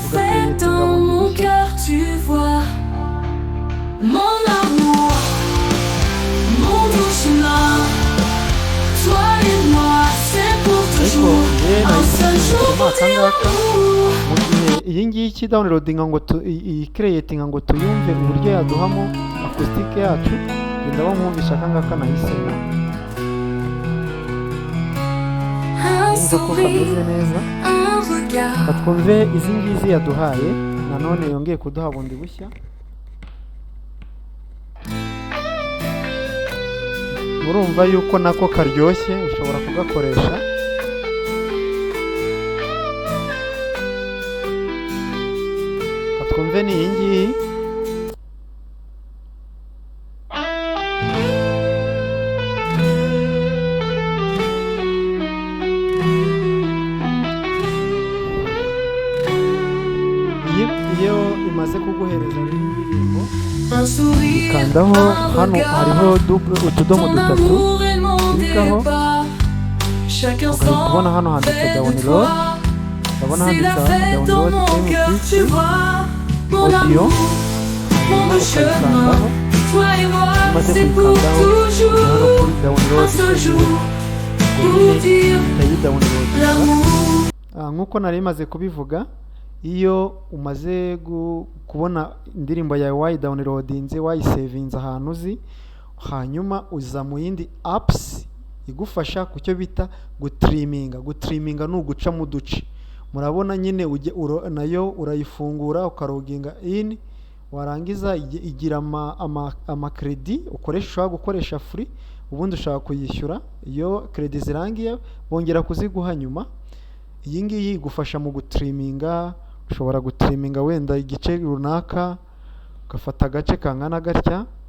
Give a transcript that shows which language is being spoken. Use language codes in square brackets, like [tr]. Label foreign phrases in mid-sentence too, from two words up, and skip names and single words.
[fr] ugakeretinga mu cœur, tu vois. Mon amour, mon doux chemin. [rw] twahisemo aka ngaka mu gihe iyi ngiyi downloadinga ngo iyi creating ngo tuyumve uburyo yaduhamo acoustic yacu genda bamwumvisha aka ngaka nahisemo [fr] Un [rw] ko kameze [fr] sourire, [rw] neza [fr] un regard. [rw] twumve izi ngizi yaduhaye nanone yongeye kuduha bundi bushya murumva yuko nako karyoshye ushobora kugakoresha twumve ni iyi ngiyi iyo imaze kuguhereza indirimbo [fr] Un sourire, [rw] kandaho hano hariho utudomo [fr] ton [rw] dutatu [fr] amour est mon [rw] Cliquaho. [fr] départ. Chaque [rw] ugahita [fr] instant [rw] ubona hano handitse [fr] près de [rw] download [fr] toi. [rw] urabona [fr] C'est la [rw] handitse [fr] fête dans [rw] download [fr] mon cœur, tu [rw] MP3 [fr] vois. Mon [rw] audio [fr] amour, mon [rw] hanyuma [fr] chemin. [rw] ukayikandaho [fr] Toi et moi, [rw] umaze [fr] c'est pour [rw] kuyikandaho hano [fr] toujours. [rw] kuri download [fr] Un seul jour, pour dire [rw] utayidawunirodinga [fr] l'amour. [rw] nk'uko nari maze kubivuga iyo umaze kubona indirimbo yawe wayidawunirodinze wayisevinze ahantu uzi hanyuma uza mu yindi apps igufasha ku cyo bita gutiriminga ni uguca mu duce murabona nyine nayo urayifungura ukaroginga in warangiza igira amakredi ushobora gukoresha free ubundi ushaka kuyishyura iyo kredi zirangiye bongera kuziguha nyuma iyi ngiyi igufasha mu gutiriminga ushobora gutiriminga wenda igice runaka ugafata agace kangana gatya